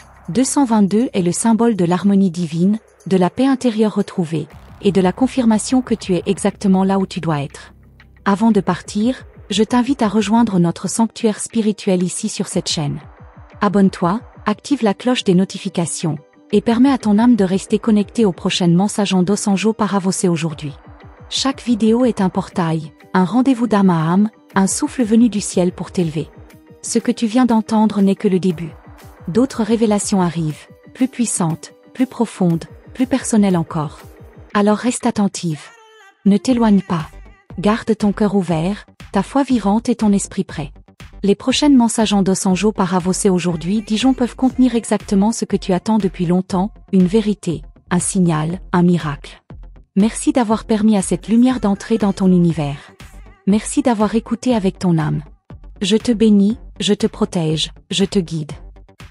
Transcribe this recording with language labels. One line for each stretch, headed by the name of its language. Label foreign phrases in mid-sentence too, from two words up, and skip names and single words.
French: 222 est le symbole de l'harmonie divine, de la paix intérieure retrouvée, et de la confirmation que tu es exactement là où tu dois être. Avant de partir, je t'invite à rejoindre notre sanctuaire spirituel ici sur cette chaîne. Abonne-toi, active la cloche des notifications, et permets à ton âme de rester connectée aux prochaines
Portuguese: mensagem dos anjo paravocé
French: aujourd'hui. Chaque vidéo est un portail, un rendez-vous d'âme à âme, un souffle venu du ciel pour t'élever. Ce que tu viens d'entendre n'est que le début. D'autres révélations arrivent, plus puissantes, plus profondes, plus personnelles encore. Alors reste attentive. Ne t'éloigne pas. Garde ton cœur ouvert, ta foi vivante et ton esprit prêt. Les prochaines
Portuguese: mensagem dos anjo paravocé
French: aujourd'hui Dijon peuvent contenir exactement ce que tu attends depuis longtemps, une vérité, un signal, un miracle. Merci d'avoir permis à cette lumière d'entrer dans ton univers. Merci d'avoir écouté avec ton âme. Je te bénis, je te protège, je te guide.